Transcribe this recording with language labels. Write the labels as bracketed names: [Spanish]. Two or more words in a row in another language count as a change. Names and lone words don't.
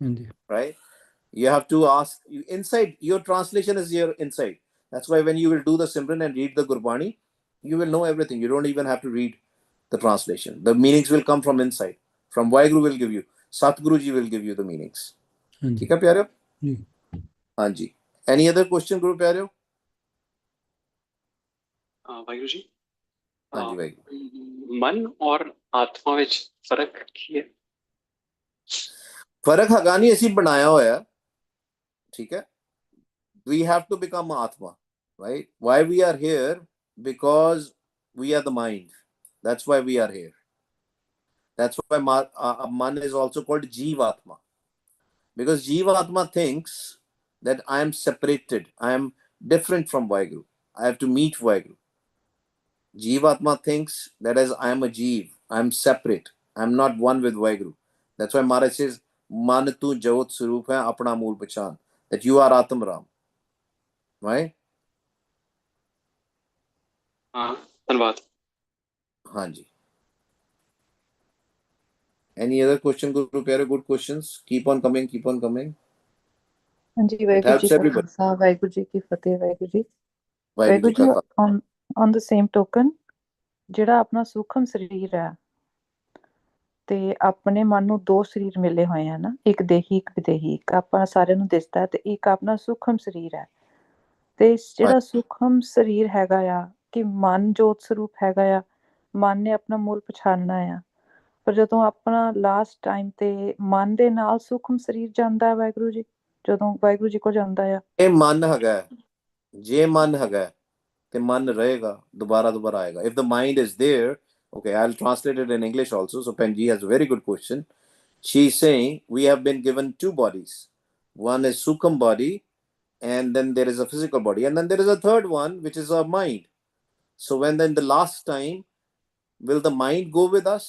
[Punjabi] ਹਾਂਜੀ [English] right? You have to ask inside. Your translation is your inside. That's why when you will do the Simran and read the Gurbani, you will know everything. You don't even have to read the translation. The meanings will come from inside. From Vaheguru will give you. Satguru ji will give you the meanings. [Punjabi] ਹਾਂਜੀ [Hindi] ठीक है प्यारे? [Punjabi] ਜੀ [Hindi] हाँ जी. [English] Any other question, [Hindi] Guru प्यारे? [Punjabi] ਵਾਹਿਗੁਰੂ ਜੀ [Hindi] हाँ जी वाहिगुरु. [Punjabi] ਮਨ ਔਰ ਆਤਮਾ ਵਿੱਚ ਫਰਕ ਕੀ ਹੈ? ਫਰਕ ਹੈਗਾ ਨਹੀਂ, ਅਸੀਂ ਬਣਾਇਆ ਹੋਇਆ. [Hindi] ठीक है? [English] We have to become Atma, right? Why we are here? Because we are the mind. That's why we are here. That's why man is also called Jivatma. Because Jivatma thinks that I am separated, I am different from Vaheguru. I have to meet Vaheguru. Jivatma thinks that as I am a Jeev, I am separate, I am not one with Vaheguru. That's why Maharaj says, [Punjabi] ਮਨ ਤੂ ਜੋਤ ਸਰੂਪ ਹੈ ਅਪਨਾ ਮੂਲ ਪਛਾਣ. [English] That you are Atam Ram. Right? [Hindi] हाँ धन्यवाद. हाँ जी. [English] Any other question, Guru Pyare? Good questions. Keep on coming, keep on coming. [Punjabi] ਹਾਂਜੀ [English] It [Punjabi] ਵਾਹਿਗੁਰੂ ਜੀ [English] helps [Punjabi] ਕਾ [English] everybody. [Punjabi] ਖਾਲਸਾ ਵਾਹਿਗੁਰੂ ਜੀ ਕੀ ਫਤਿਹ. ਵਾਹਿਗੁਰੂ ਜੀ ਵਾਹਿਗੁਰੂ ਜੀ ਕਾ ਖਾਲ. [English] on the same token [Punjabi] ਜਿਹੜਾ ਆਪਣਾ ਸੂਖਮ ਸਰੀਰ ਹੈ ਤੇ ਆਪਣੇ ਮਨ ਨੂੰ ਦੋ ਸਰੀਰ ਮਿਲੇ ਹੋਏ ਆ ਨਾ, ਇੱਕ ਦੇਹੀ ਇੱਕ ਵਿਦੇਹੀ. ਇੱਕ ਆਪਾਂ ਸਾਰਿਆਂ ਨੂੰ ਦਿਸਦਾ ਤੇ ਇੱਕ ਆਪਣਾ ਸੂਖਮ ਸਰੀਰ ਹੈ. ਤੇ ਜਿਹੜਾ ਸੂਖਮ ਸਰੀਰ ਹੈਗਾ ਆ ਕਿ ਮਨ ਜੋਤ ਸਰੂਪ ਹੈਗਾ ਆ, ਮਨ ਨੇ ਆਪਣਾ ਮੂਲ ਪਛਾਣਨਾ ਆ. ਪਰ ਜਦੋਂ ਆਪਣਾ ਲਾਸਟ ਟਾਈਮ ਤੇ ਮਨ ਦੇ ਨਾਲ ਸੂਖਮ ਸਰੀਰ ਜਾਂਦਾ ਹੈ ਵਾਹਿਗੁਰੂ ਜੀ, ਜਦੋਂ ਵਾਹਿਗੁਰੂ ਜੀ ਕੋਲ ਜਾਂਦਾ ਆ, ਇਹ ਮਨ ਹੈਗਾ, ਜੇ ਮਨ ਹੈਗਾ ਤੇ ਮਨ ਰਹੇਗਾ, ਦੁਬਾਰਾ ਆਏਗਾ. [English] If the mind is there, okay, I'll translate it in English also. So Penji has a very good question. She's saying we have been given two bodies. One is Sukham body, and then there is a physical body, and then there is a third one which is our mind. So when then the last time, will the mind go with us?